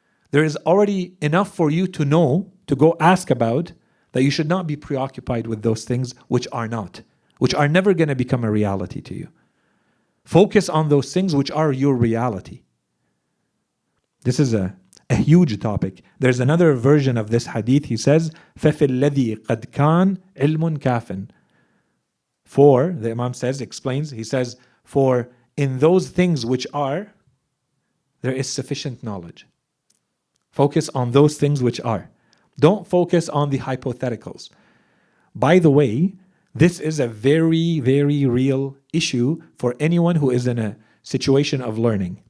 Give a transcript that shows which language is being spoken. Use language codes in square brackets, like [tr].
[en] There is already enough for you to know, to go ask about, that you should not be preoccupied with those things which are not, which are never going to become a reality to you. Focus on those things which are your reality. This is a huge topic. There's another version of this hadith. He says, [ar] فَفِي الَّذِي قَدْ كَانَ عِلْمٌ كَافٍ. [en] For, the Imam says, explains, he says, for in those things which are, there is sufficient knowledge. Focus on those things which are. Don't focus on the hypotheticals. By the way, this is a very, very real issue for anyone who is in a situation of learning.